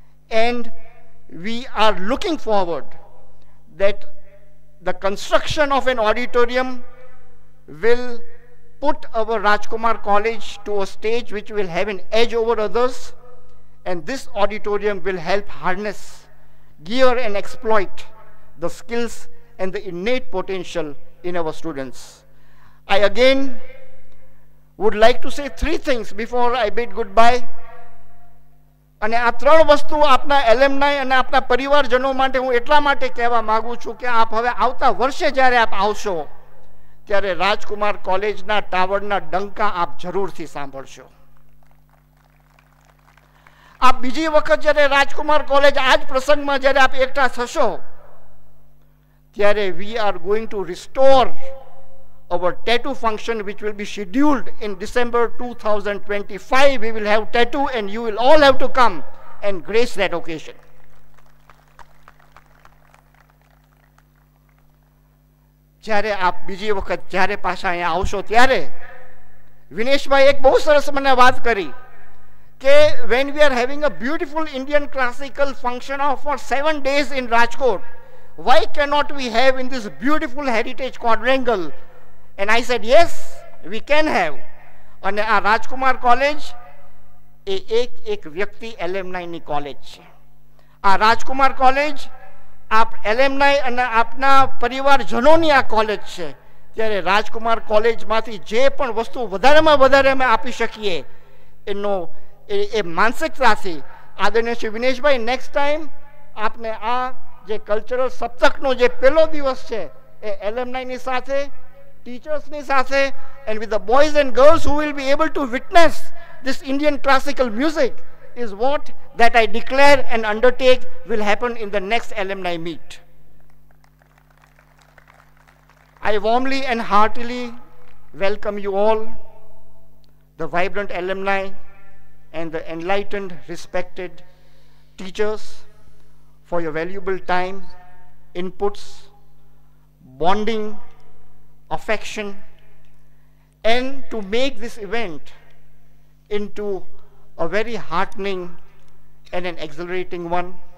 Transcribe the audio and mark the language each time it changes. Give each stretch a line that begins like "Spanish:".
English: and we are looking forward that the construction of an auditorium will put our Rajkumar College to a stage which will have an edge over others, and this auditorium will help harness, gear and exploit the skills and the innate potential in our students. I again would like to say three things before I bid goodbye.
Gujarati: અને આ ત્રણ વસ્તુ આપના એલેમનાઈ અને આપના પરિવારજનો માટે હું એટલા માટે કહેવા માંગુ છું કે આપ હવે આવતા વર્ષે જ્યારે આપ આવશો ત્યારે રાજકુમાર કોલેજના ટાવરના ડંકા આપ જરૂરથી સાંભળશો. આપ બીજી વખત જ્યારે રાજકુમાર કોલેજ આ જ પ્રસંગમાં જ્યારે આપ એકઠા થશો ત્યારે
English: we are going to restore our tattoo function which will be scheduled in December 2025. We will have tattoo and you will all have to come and grace that occasion.
Gujarati: જ્યારે આપ બીજી વખત જ્યારે પાછા અહીંયા આવશો ત્યારે વિનેશભાઈ એક બહુ સરસ મને વાત કરી કે
English: when we are having a beautiful Indian classical function for 7 days in Rajkot, why cannot we have in this beautiful heritage quadrangle? And I said, yes, we can have.
Gujarati: અને આ રાજકુમાર કોલેજ એ એક વ્યક્તિ એલેમનાઈની કોલેજ છે. આ રાજકુમાર college આપ એલેમનાઈ અને આપના પરિવારજનોની આ કોલેજ છે. ત્યારે રાજકુમાર કોલેજમાંથી જે પણ વસ્તુ વધારેમાં વધારે અમે આપી શકીએ એનો એ માનસિકતાથી આદરણીય શ્રી વિનેશભાઈ નેક્સ્ટ ટાઈમ આપને આ જે કલ્ચરલ સપ્તકનો જે પહેલો દિવસ છે એ એલેમનાઈની સાથે teachers' સાથે,
English: and with the boys and girls who will be able to witness this Indian classical music is what that I declare and undertake will happen in the next alumni meet. I warmly and heartily welcome you all, the vibrant alumni and the enlightened, respected teachers, for your valuable time, inputs, bonding, affection, and to make this event into a very heartening and an exhilarating one.